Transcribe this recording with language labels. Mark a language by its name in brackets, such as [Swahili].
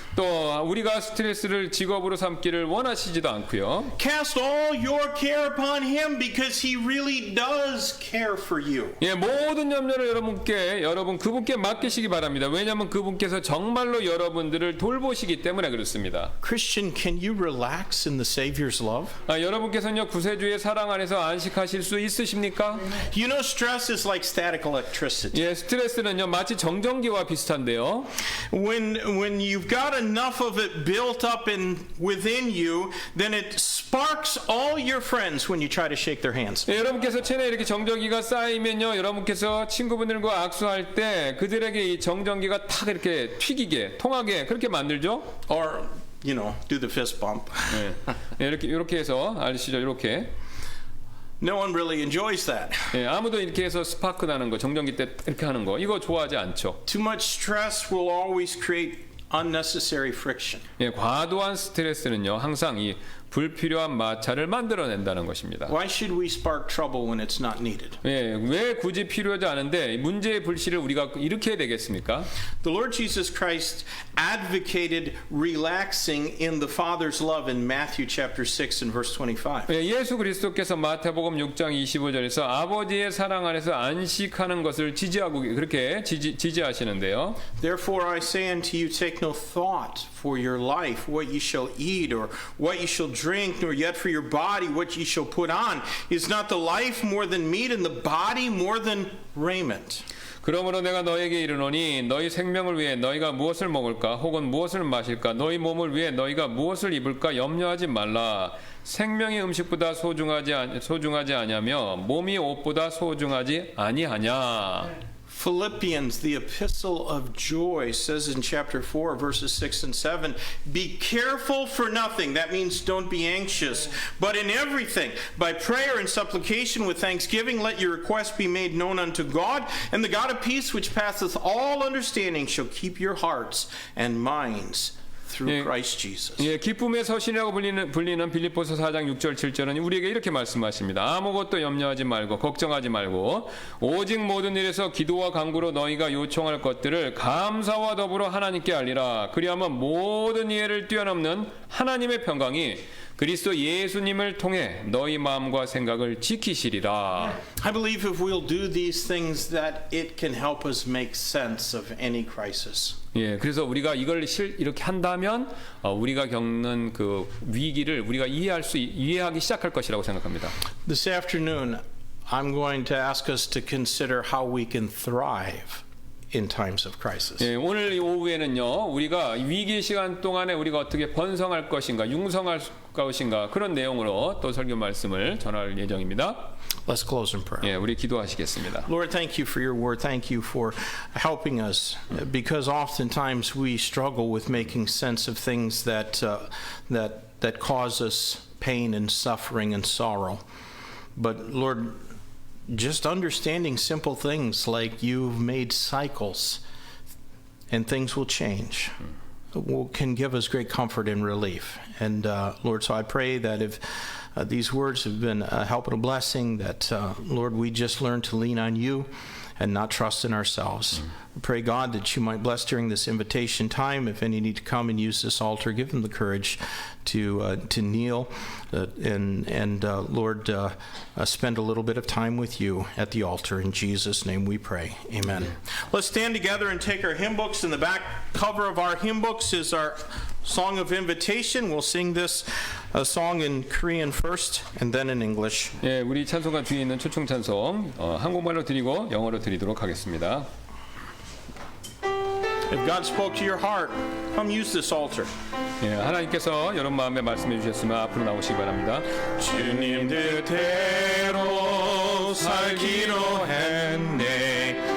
[Korean] 또 우리가 스트레스를 직업으로 삼기를 원하시지도 않고요. [English] Cast all your care upon Him because He really does care for you. [Korean] 예, 모든 염려를 그분께 맡기시기 바랍니다. 왜냐하면 그분께서 정말로 여러분들을 돌보시기 때문에 그렇습니다. [English] Christian, can you relax in the Savior's love? [Korean] 여러분께서는요 구세주의 사랑 안에서 안식하실 수 있으십니까? [English] You know, stress is like static electricity. [Korean] 예, 스트레스는요 마치 정전기와 비슷한데요. [English] When you've got enough of it built up within you, then it sparks all your friends when you try to shake their hands. [Korean] 예, 여러분께서 체내에 이렇게 정전기가 쌓이면요 여러분께서 친구분들과 악수할 때 그들에게 이 정전기가 탁 이렇게 튀기게 통하게 그렇게 만들죠. [English] Or, you know, do the fist bump. [Korean] 예, 이렇게 해서 아시죠? 이렇게 [English] No one really enjoys that. [Korean] 예, 아무도 이렇게 해서 스파크 나는 거 정전기 때 이렇게 하는 거 이거 좋아하지 않죠. [English] Too much stress will always create unnecessary friction. [Korean] 예, 과도한 스트레스는요 항상 이 불필요한 마찰을 만들어낸다는 것입니다. [English] Why should we spark trouble when it's not needed? [Korean] 예, 왜 굳이 필요하지 않은데 문제의 불씨를 우리가 일으켜야 되겠습니까? [English] The Lord Jesus Christ advocated relaxing in the Father's love in Matthew chapter 6 and verse 25. [Korean] 예, 예수 그리스도께서 마태복음 6장 25절에서 아버지의 사랑 안에서 안식하는 것을 지지하고 그렇게 지지하시는데요. [English] Therefore I say unto you, take no thought for your life, what ye shall eat, or what ye shall drink, nor yet for your body, what ye shall put on. Is not the life more than meat, and the body more than raiment? [Korean] 그러므로 내가 너에게 이르노니 너희 생명을 위해 너희가 무엇을 먹을까 혹은 무엇을 마실까 너희 몸을 위해 너희가 무엇을 입을까 염려하지 말라. 생명이 음식보다 소중하지 아니하며 몸이 옷보다 소중하지 아니하냐. [English] Philippians, the epistle of joy, says in chapter 4, verses 6 and 7, be careful for nothing. That means don't be anxious. But in everything, by prayer and supplication with thanksgiving, let your requests be made known unto God. And the God of peace, which passeth all understanding, shall keep your hearts and minds through Christ Jesus. [Korean] 예, 기쁨의 서신이라고 불리는 빌립보서 4장 6절 7절은 우리에게 이렇게 말씀하십니다. 아무것도 염려하지 말고 걱정하지 말고 오직 모든 일에서 기도와 간구로 너희가 요청할 것들을 감사와 더불어 하나님께 알리라. 그리하면 모든 이해를 뛰어넘는 하나님의 평강이 그리스도 예수님을 통해 너희 마음과 생각을 지키시리라. [English] I believe if we'll do these things that it can help us make sense of any crisis. [Korean] 예, 그래서 우리가 이걸 이렇게 한다면 우리가 겪는 그 위기를 우리가 이해하기 시작할 것이라고 생각합니다. [English] This afternoon, I'm going to ask us to consider how we can thrive in times of crisis. [Korean] 예, 오늘 이 오후에는요, 우리가 위기 시간 동안에 우리가 어떻게 번성할 것인가, 융성할 것인가 그런 내용으로 또 설교 말씀을 전할 예정입니다. [English] Let's close in prayer. [Korean] 예, 우리 기도하시겠습니다. [English] Lord, thank you for your word. Thank you for helping us, because oftentimes we struggle with making sense of things that cause us pain and suffering and sorrow. But Lord, just understanding simple things like you've made cycles and things will change can give us great comfort and relief. And Lord, so I pray that if these words have been a help and a blessing, that Lord, we just learn to lean on you and not trust in ourselves. I pray, God, that you might bless during this invitation time. If any need to come and use this altar, give them the courage to kneel and Lord, spend a little bit of time with you at the altar. In Jesus' name we pray. Amen. Let's stand together and take our hymn books. In the back cover of our hymn books is our song of invitation. We'll sing this song in Korean first and then in English. [Korean] 예, 우리 찬송가 뒤에 있는 초청 찬송 한국말로 드리고 영어로 드리도록 하겠습니다. [English] If God spoke to your heart, come use this altar. [Korean] 예, 하나님께서 여러분 마음에 말씀해 주셨으면 앞으로 나오시기 바랍니다. 주님 뜻대로 살기로 했네.